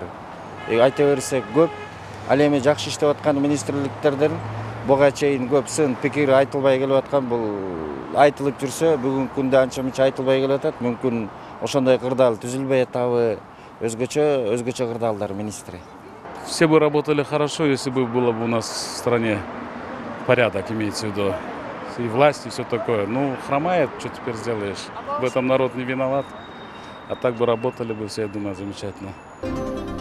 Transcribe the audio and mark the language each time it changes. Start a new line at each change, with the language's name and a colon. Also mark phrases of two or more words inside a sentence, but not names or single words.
Kyrgyz: Айта берсе көп. Ал эми жакшы иштеп аткан министрликтерден буга чейин көп сын пикир айтылбай келип аткан, бул айтылып жүрсө бүгүнкү күндө анча-мынча айтылбай келип атат. Мүмкүн ошондой кырдаал түзүлбөй атабы, өзгөчө кырдаалдар министри.
Russian: Все бы работали хорошо, если бы было бы у нас в стране порядок, имеется в виду, и власть, и все такое. Ну, хромает, что теперь сделаешь? В этом народ не виноват. А так бы работали бы все, я думаю, замечательно.